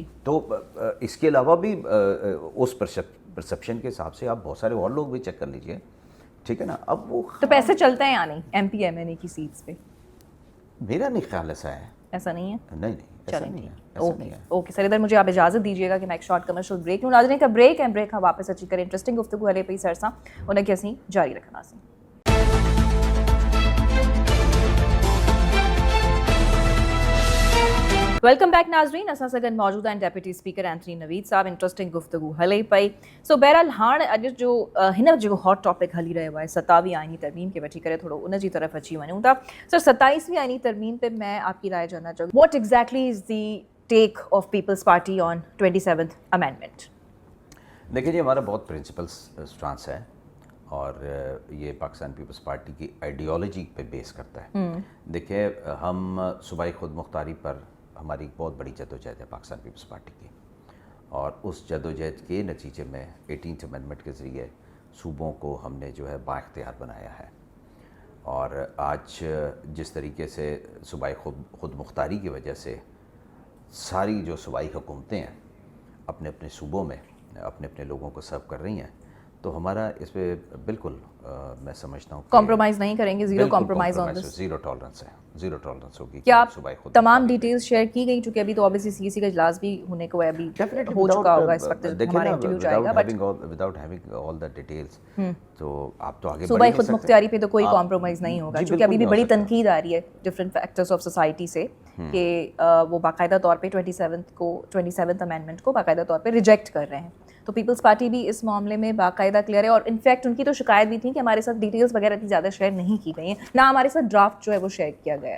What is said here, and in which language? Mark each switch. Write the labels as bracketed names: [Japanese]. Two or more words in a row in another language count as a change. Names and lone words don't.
[Urdu] تو اس کے علاوہ بھی اس پرسیپشن کے حساب سے آپ بہت سارے اور لوگ بھی چیک کر لیجیے، ٹھیک ہے نا. اب وہ تو پیسے چلتے ہیں یا نہیں MP MNA کی سیٹس پہ? میرا نہیں خیال ایسا ہے. ایسا نہیں ہے? نہیں، ایسا نہیں ہے. [English] okay sir, [Urdu] ادھر مجھے آپ اجازت دیجیے گا کہ میں ایک [English] short commercial break [Urdu] لوں. ناظرین کا بریک ہے، بریک ہم واپس [Sindhi] अची करें इंटरेस्टिंग गुफ्तगू हले पई सरसा उन खे असीं जारी रखंदासीं। [English] welcome back [Sindhi] नाज़रीन, असां सां गॾु मौजूद आहिनि [English] deputy speaker [Sindhi] एंथनी नवीद साहब। इंटरेस्टिंग गुफ्तगू हले पई। सो बहरहाल हाणे अॼु जो हिन जेको [English] hot topic [Sindhi] हली रहियो आहे 27वीं आइनी तरमीम खे वठी करे थोरो उन जी तरफ़ अची वञूं था। [Urdu] سر 27ویں آئینی ترمیم پہ میں آپ کی رائے جاننا چاہوں گی, [English] what exactly is the take of Peoples Party on 27th amendment? [Urdu] دیکھیے جی، ہمارا بہت [English] principle stance [Urdu] ہے اور یہ پاکستان پیپلز پارٹی کی آئیڈیالوجی پہ بیس کرتا ہے. دیکھیے، ہم صوبائی خود مختاری پر ہماری بہت بڑی جدوجہد ہے پاکستان پیپلز پارٹی کی، اور اس جدوجہد کے نتیجے میں 18th امینڈمنٹ کے ذریعے صوبوں کو ہم نے جو ہے با اختیار بنایا ہے. اور آج جس طریقے سے صوبائی خود مختاری کی وجہ سے ساری جو صوبائی حکومتیں ہیں اپنے اپنے صوبوں میں اپنے اپنے لوگوں کو سرو کر رہی ہیں، تو ہمارا اس پہ بالکل میں سمجھتا ہوں کمپرومائز نہیں کریں گے، [English] zero compromise on this, zero tolerance [Urdu] ہے، [English] zero tolerance [Urdu] ہوگی. کیا صوبائی خود تمام ڈیٹیلز شیئر کی گئی؟ چونکہ ابھی تو آبویسلی سی سی کا اجلاس بھی ہونے کو ہے، ابھی ہو چکا ہوگا اس وقت ہمارا انٹرویو جائے گا، بٹ [English] without having all the details [Urdu] تو آپ تو آگے صوبائی خود مختاری پہ تو کوئی کمپرومائز نہیں ہوگا، چونکہ ابھی بھی بڑی تنقید آ رہی ہے [English] different factors of society [Urdu] سے کہ وہ باقاعدہ طور پہ 27th امینڈمنٹ کو باقاعدہ طور پہ ریجیکٹ کر رہے ہیں. تو پیپلز پارٹی بھی اس معاملے میں باقاعدہ کلیئر ہے، اور انفیکٹ ان کی تو شکایت بھی تھی کہ ہمارے ساتھ ڈیٹیلز وغیرہ اتنی زیادہ شیئر نہیں کی گئی ہیں، نہ ہمارے ساتھ ڈرافٹ جو ہے وہ شیئر کیا گیا ہے.